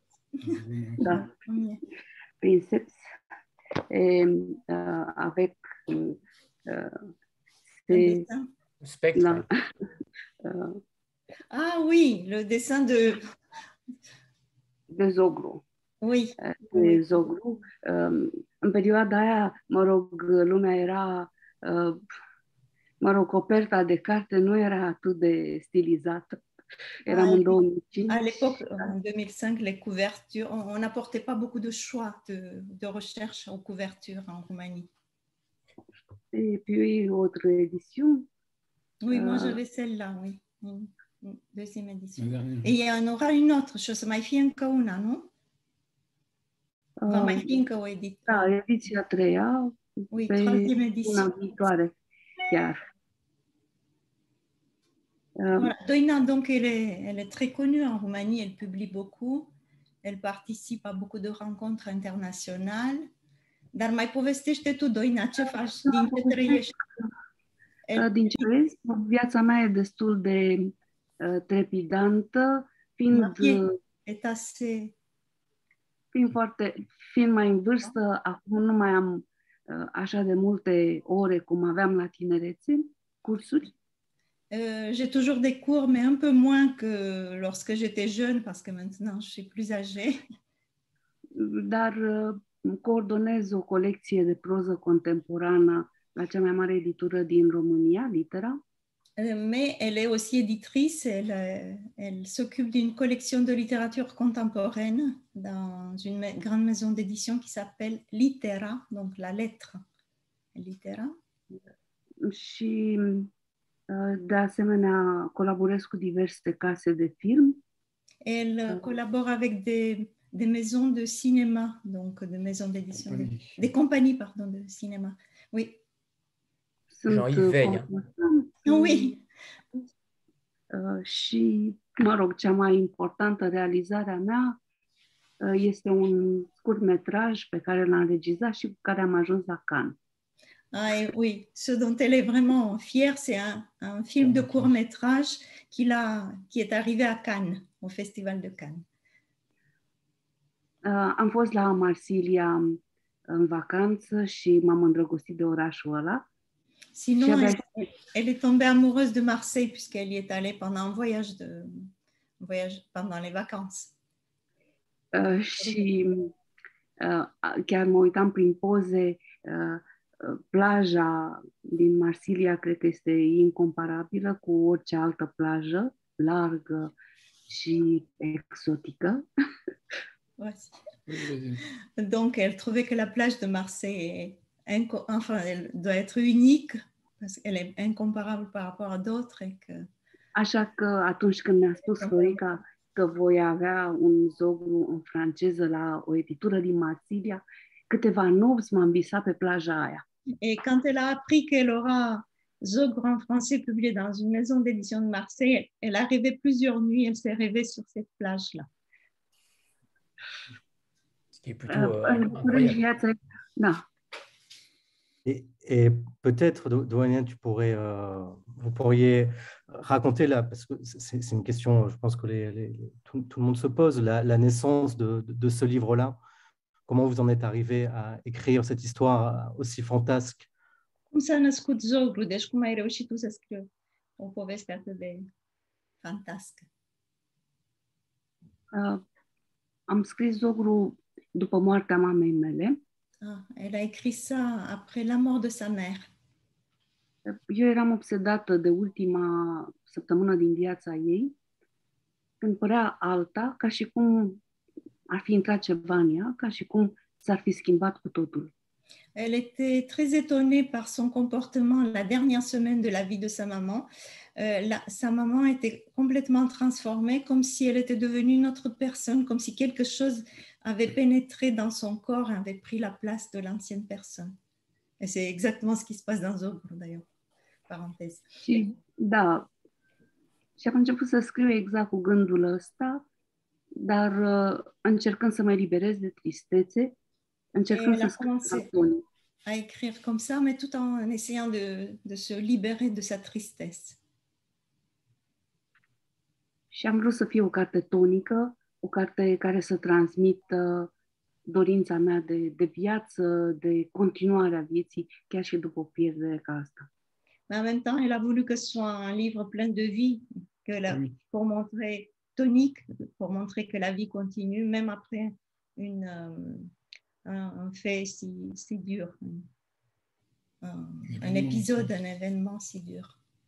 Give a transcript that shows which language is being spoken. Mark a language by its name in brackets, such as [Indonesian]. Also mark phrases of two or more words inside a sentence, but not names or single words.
[French] Da. Princeps. Et avec Spectre. Ah oui, le dessin de Zoglu. Oui. De Zoglu. [Romanian] În perioada aia, mă rog, lumea era, mă rog, coperta de carte nu era atât de stilizată. Eram în 2005. [French] À l'époque, en 2005, les couvertures, on n'apportait pas beaucoup de choix de recherche aux couvertures en Roumanie. Et puis, autre édition. Oui, moi j'avais celle-là, oui. Deuxième édition. Et il y en aura une autre, [Romanian] și o să mai fie încă una, nu? Va mai fi încă o ediție. Da, ediția 3-a. [French] Oui, troisième édition. [Romanian] Una viitoare, chiar. [French] Voilà. Doina, donc, elle est très connue en Roumanie, elle publie beaucoup, elle participe à beaucoup de rencontres internationales. [Romanian] Dar mai povestește tu, Doina, ce faci, din ce trăiești? Din ce vezi, viața mea e destul de trepidantă, fiind mai în vârstă, acum nu mai am așa de multe ore cum aveam la tinerețe, cursuri. [French] J'ai toujours des cours, mais un peu moins que lorsque j'étais jeune, parce que maintenant je suis plus âgée. [Romanian] Dar coordonez o colecție de proză contemporană la cea mai mare editură din România, Litera. [French] Mais elle est aussi éditrice, elle s'occupe d'une collection de littérature contemporaine dans une grande maison d'édition qui s'appelle Litera, donc la lettre. Litera. [Romanian] Și de asemenea colaborez cu diverse case de film. [French] Elle collabore avec des maisons de cinéma, donc des maisons d'édition, des compagnies pardon, de cinéma. Oui. Jean-Yves Veille. Oui. [Romanian] Și, mă rog, cea mai importantă realizare a mea este un scurtmetraj pe care l-am înregistrat și cu care am ajuns la Cannes. [French] Ah, oui, ce dont elle est vraiment fière, c'est un film de court-métrage qui est arrivé à Cannes, au Festival de Cannes. [Romanian] Am fost la Marsilia în vacanță și m-am îndrăgostit de orașul ăla. [French] Sinon, elle est tombée amoureuse de Marseille puisqu'elle y est allée pendant un voyage pendant les vacances. [Romanian] Și chiar mă uitam prin poze, plaja din Marsilia cred că este incomparabilă cu orice altă plajă, largă și exotică. [French] Donc, elle trouvait que la plage de Marseille elle doit être unique parce qu'elle est incomparable par rapport à d'autres. [Romanian] Așa că atunci când mi-a spus Florica că voi avea un Zoglu în franceză la o editură din Marsilia, câteva nopți m-am visat pe plaja aia. [French] Et quand elle a appris qu'elle aura Zoglu en français publié dans une maison d'édition de Marseille, elle a rêvé plusieurs nuits, elle s'est rêvée sur cette plage-là. Ce qui est plutôt incroyable. Et peut-être, Doina, vous pourriez raconter, parce que c'est une question, je pense que tout le monde se pose, la naissance de ce livre-là. Comment vous en êtes arrivé à écrire cette histoire aussi fantasque? [Romanian] Cum s-a născut Zoglu? Deci cum ai reușit tu să scrii o poveste atât de fantască? Am scris Zoglu după moartea mamei mele. [French] Elle a écrit ça après la mort de sa mère. [Romanian] Eu eram obsedată de ultima săptămână din viața ei, când părea alta, ca și cum ar fi intrat ceva în ea, ca și cum s-ar fi schimbat cu totul. [French] Elle était très étonnée par son comportement la dernière semaine de la vie de sa maman. Sa maman était complètement transformée, comme si elle était devenue une autre personne, comme si quelque chose avait pénétré dans son corps et avait pris la place de l'ancienne personne. Et c'est exactement ce qui se passe dans Zogru, d'ailleurs. Parenthèse. [Romanian] Și da, și am început să scriu exact cu gândul ăsta, dar încercând să mă eliberez de tristețe, încercând să scriu catonic. [French] À écrire comme ça, mais tout en essayant de se libérer de sa tristesse. [Romanian] Și am vrut să fie o carte tonică, o carte care să transmită dorința mea de viață, de continuare a vieții, chiar și după o pierdere ca asta. [French] Mais en même temps, elle a voulu que ce soit un livre plein de vie, pour montrer tonique, pour montrer que la vie continue, même après un fait si dur, un épisode, un événement si dur.